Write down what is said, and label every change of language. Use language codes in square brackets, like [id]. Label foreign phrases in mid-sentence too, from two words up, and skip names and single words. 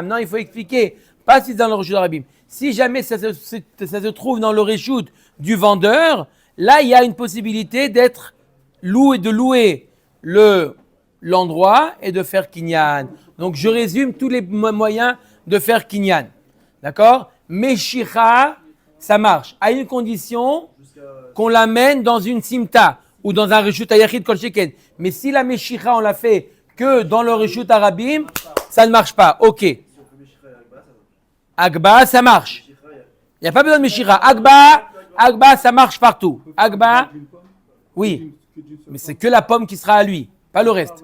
[fr] Non, il faut expliquer, pas si c'est dans le [he] ברשות הרבים. [fr] Si jamais ça se trouve dans le Reshut du vendeur, là il y a une possibilité d'être loué, de louer l'endroit et de faire kinyan. Donc je résume tous les moyens de faire kinyan. D'accord? Meshicha, ça marche à une condition qu'on l'amène dans une simta ou dans un [he] רשות היחיד כל שכן. [fr] Mais si la meshicha on l'a fait que dans le [he] רשות הרבים, [fr] ça ne marche pas. Ok. Agba, ça marche. Il n'y a pas besoin de meshicha. Agba, ça marche partout. Agba, oui. Mais c'est que la pomme qui sera à lui, pas le reste.